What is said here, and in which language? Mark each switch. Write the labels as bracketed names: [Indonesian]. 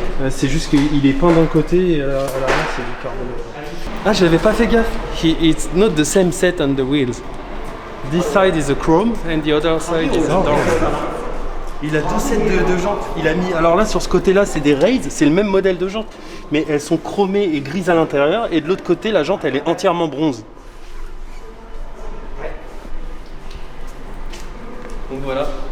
[French] C'est juste qu'il est peint d'un côté et à l'arrière c'est du carbone. Ah, je n'avais pas fait gaffe. [English] It's not the same set on the wheels. This side is a chrome and the other side is a dark. [French] Il a deux sets de jantes. Il a mis. Alors là, sur ce côté-là, c'est des Rays, c'est le même modèle de jantes, mais elles sont chromées et grises à l'intérieur. Et de l'autre côté, la jante, elle est entièrement bronze. Donc voilà.